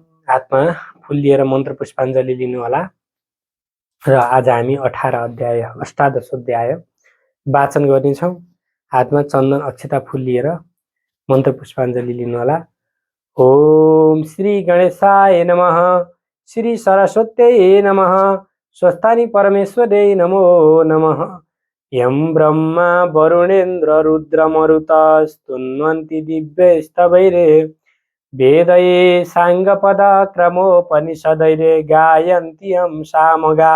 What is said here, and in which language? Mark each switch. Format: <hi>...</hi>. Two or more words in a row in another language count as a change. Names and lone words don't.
<ne>हातमा फुल लिएर मन्त्र पुष्पाञ्जली लिनुहोला र आज हामी 18 अध्याय अष्टादशोध्याय वाचन गर्नेछौँ। हातमा चन्दन अक्षता फुल लिएर मन्त्र पुष्पाञ्जली लिनुहोला।</ne> <sa>ओम श्री गणेशाय नमः, श्री सरस्वत्यै नमः, स्वस्थानी परमेश्वरै नमो नमः। यं ब्रह्मा वरुणेन्द्र रुद्रमरुतस्तुन्वन्ति दिव्यैस्तवैरे वेदये साङ्गपदक्रमोपनिषदैरे गायन्ति यं सामगा।</sa>